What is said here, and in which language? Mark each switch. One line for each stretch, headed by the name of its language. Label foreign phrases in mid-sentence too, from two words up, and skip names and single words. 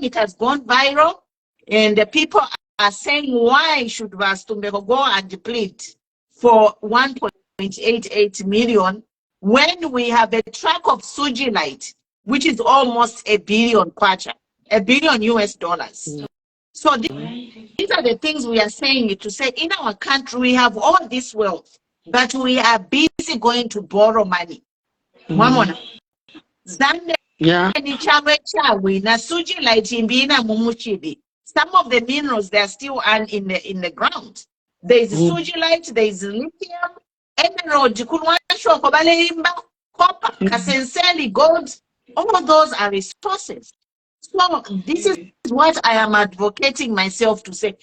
English: It has gone viral, and the people are saying, why should Stumbeko go and plead for 1.88 million when we have a track of Suji Light, which is almost $1 billion kwacha, $1 billion US dollars. So these are the things we are saying to say in our country we have all this wealth, but we are busy going to borrow money.
Bemba: Zambia na Suji Light imbina mumuchibi.
English: Some of the minerals they are still in the ground. There is Suji Light, there is lithium, emerald, copper, kasenseli, gold. All of those are resources. So this is what I am advocating myself to say.